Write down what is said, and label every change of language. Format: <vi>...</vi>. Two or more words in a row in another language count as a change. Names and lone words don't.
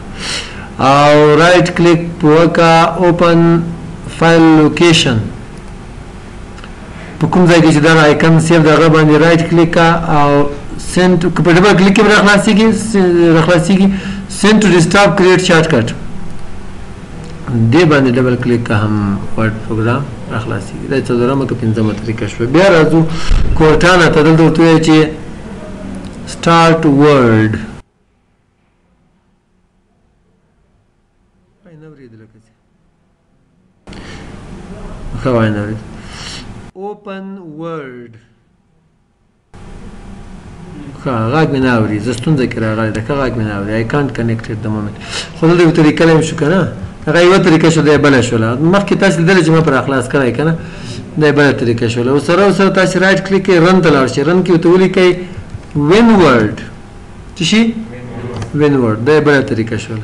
<ps>او</ps> <en>right click</en> <ps>وکا</ps> <en>open file location</en> <ps>په کوم ځای کې چې دا آیکن سیو دغه باندې</ps> <en>right click</en> <ps>او سند په ډبل کلیک کې را خلاصيږي.</ps> <en>send to desktop create short cut</en> <ps>دې باندې ډبل کلیک هم</ps> <en>Word program</en> <ps>را خلاصيږي. دا څلورمه که پنځمه طریقه شوه. بیا راځو کورټانا ته. دلته ورته وایي چې</ps> <en>start Word open word</en> <ps>غاګ مې نه اوري. زه ستونزه کې راغلی ده. غاګ مې نه اوري.</ps> <en>I can't connect at the moment.</en> <ps>خو دلته یو طریقه هم شو که نه. هغه یوه طریقه شوله بله شوله. مخکې تاسو لیدلی چې ما پر اخلاص کړی که نه. دا یې بله طریقه شوله. او سره تاسو</ps> <en>right click</en> <ps>کوئ رن ته لاړ شئ. رن کې ورته ولیکئ وین ورډ څه شي وین ورډ. دا یې بله طریقه شوله.</ps>